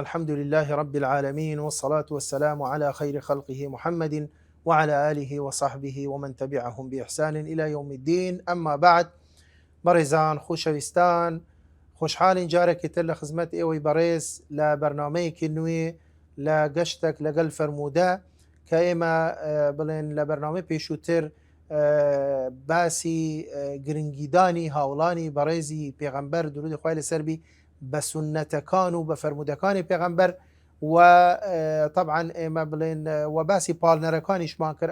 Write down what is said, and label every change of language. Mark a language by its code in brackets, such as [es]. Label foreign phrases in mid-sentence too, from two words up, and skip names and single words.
[ar] الحمد لله رب العالمين، والصلاة والسلام على خير خلقه محمد وعلى آله وصحبه ومن تبعهم بإحسان إلى يوم الدين. أما بعد، [ckb] بەڕێزان خۆشەویستان، خۆشحاڵین جارێکی تر لە خزمەت ئێوەی بەڕێز لە بەرنامەیەکی نوێ لە گەشتێک لەگەڵ فەرموودە کە ئێمە بڵێن لە بەرنامەی پێشووتر باسی گرنگیدانی هاوڵانی بەڕێزی پێغەمبەر درودی خوای لەسەر بی بە سونەتەکان و بە فەرموودەکانی پێغەمبەر و طبعا ئێمە بڵێن و باسی پاڵنەرەکانیشمان کرد.